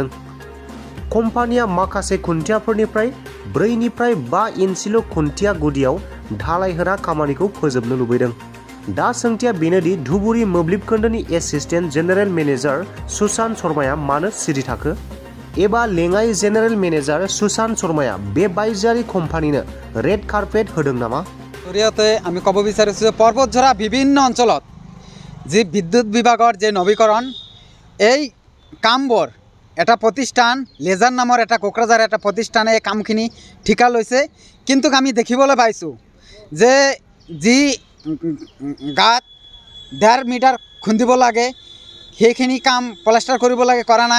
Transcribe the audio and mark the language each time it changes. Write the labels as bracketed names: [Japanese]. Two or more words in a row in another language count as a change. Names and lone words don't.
[Bodo] कम्पानिया माखासे खुन्थियाफोरनिफ्राय 4 निफ्राय 5 इन्सिल' खुन्थिया गुदियाव ढालाय होना खामानिखौ फोजोबनो लुबैदों। दा सोंथिया बेनोदि धुबुरी मोब्लिब खोन्दोनि [English] Assistant General Manager [Bodo] सुशांत शर्माया मानो सिरि थाखो? एबा लेङाइ [English] General Manager [Bodo] सुशांत शर्माया बे बायजोआरि कम्पानिनो [English] red carpet [Bodo] होदों नामा? [Assamese] জৰিয়তে আমি ক'ব বিচাৰিছোঁ पर्बतझरा বিভিন্ন অঞ্চলত যি বিদ্যুৎ বিভাগৰ যে নৱীকৰণ এই কামবোৰ এটা প্ৰতিষ্ঠান লেজাৰ নামৰ এটা কোকৰাঝাৰ এটা প্ৰতিষ্ঠানে এই কামখিনি ঠিকা লৈছে। কিন্তু আমি দেখিবলৈ পাইছোঁ যে যি গাঁত 1.5 মিটাৰ খুন্দিব লাগে সেইখিনি কাম প্লাষ্টাৰ কৰিব লাগে কৰা নাই।